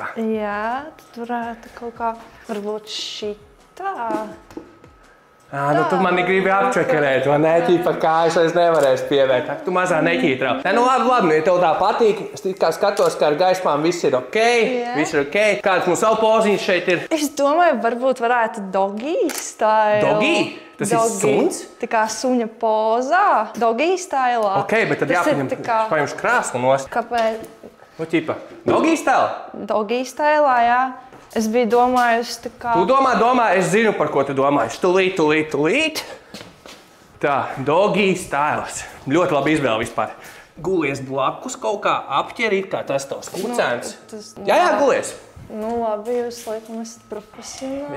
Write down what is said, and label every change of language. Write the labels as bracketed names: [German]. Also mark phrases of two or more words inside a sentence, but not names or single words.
[Latvian] Jā, tad varētu kaut kā, varbūt šitā. Nu tu mani gribi apčakarēt, vai ne? Tīpa kājas es nevarēšu pievērt. Tu mazā neķītrā. Nu labi, ja tev tā patīk, es kā skatos, ka ar gaismām viss ir ok. Viss ir ok. Kāds mums vēl poziņš šeit ir? Es domāju, varbūt varētu [English] doggy style. [Latvian] Doggy? Tas ir suns? Tā kā suņa pozā. [English] Doggy style. [Latvian] Ok, bet tad jāpaņemš krāslu nost. Kāpēc? Nu tīpa, [English] doggy style? Doggy style, [Latvian] jā. Es biju domājusi tā kā... Tu domā, es zinu, par ko tu domāji. Tulīt. Tā, [English] doggy styles. [Latvian] Ļoti labi izvēle vispār. Gulies blakus kaut kā apķerīt, kā tas tavs kucēns. Jā, gulies. Nu labi, jūs laikam esat profesionāli.